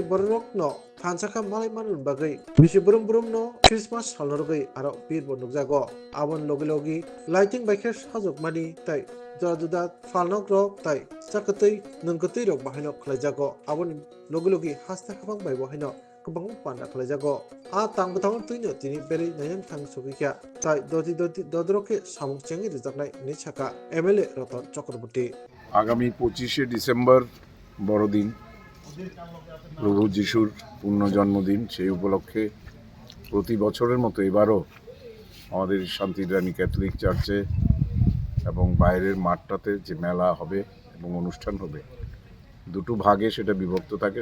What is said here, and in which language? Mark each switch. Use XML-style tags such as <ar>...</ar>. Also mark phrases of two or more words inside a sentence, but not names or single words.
<trp>बररक न थानसाखा मालाय मानुन बागै बिसि बुरुम बुरुम न क्रिसमास सालरगै आरो पीर बनुकजागो आबन लगे लगे लाइटिंग बाइखेर साजोकमानि तै जुदा फालनक रक तै साकतै नंगतै रक बाहायनो खलायजागो आबन लगे लगे हास्ता हाबां बाय बाहायनो गोबां पान्दा खलायजागो आ तांबथां तैनो तिनि बेरै नायन थां सगिखा तै दति ददरके सामुक चेंगि रिजाबनाय निछाका एमएलए रतन चक्रवर्ती</trp> <bn>আগামী 25শে ডিসেম্বর বড়দিন প্রভু যিশুর পূর্ণ জন্মদিন। সেই উপলক্ষে প্রতি বছরের মতো এবারও আমাদের শান্তিরানী ক্যাথলিক চার্চে এবং বাইরের মাঠটাতে যে মেলা হবে এবং অনুষ্ঠান হবে দুটো ভাগে সেটা বিভক্ত থাকে।</bn>